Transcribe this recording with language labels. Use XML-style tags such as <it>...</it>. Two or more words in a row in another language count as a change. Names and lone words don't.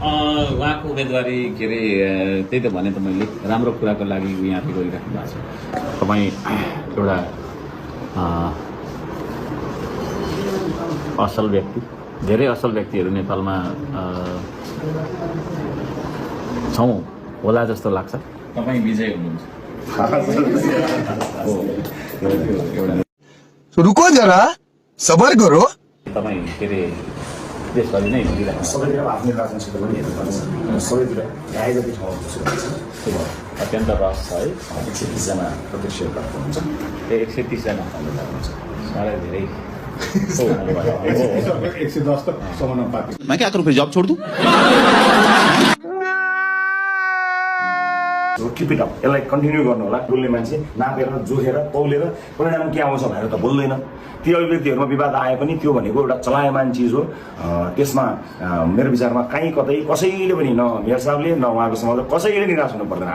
<ne>उहाँको उम्मेदवारी के अरे त्यही त भने त मैले, राम्रो कुराको लागि यहाँले गरिराख्नु भएको छ। तपाईँ एउटा असल व्यक्ति, धेरै असल व्यक्तिहरू नेपालमा छौँ होला जस्तो लाग्छ। तपाईँ विजय हुनुहुन्छ।</ne> <hi>रुको जरा, सबर करो।</hi> <ne>तपाईँ के अरे देशभरि नै हिँडिरहेको सबैतिर आफ्नै राजनीतिक पनि हेर्नुपर्छ। सबैतिर भ्याए जति ठाउँहरू अत्यन्त रस छ है। 130जना प्रत्यक्ष प्राप्त हुन्छ। 130जना हुन्छ, साह्रै धेरै। 110 तक समानुपातिक।</ne> <hi>मैं क्या करूं फिर, जॉब छोड़ दूं?</hi> <en>keep it up,</en> <ne>यसलाई कन्टिन्यू गर्नु होला। बोल्ने मान्छे नापेर जोखेर तौलेर परिणाम के आउँछ भनेर त बोल्दैन। ती अभिव्यक्तिहरूमा विवाद आए पनि त्यो भनेको एउटा चलायमान चिज हो। त्यसमा मेरो विचारमा कहीँ कतै कसैले पनि, न मेयर साहबले न उहाँको समाजले कसैले निराश हुनु पर्दैन।</ne>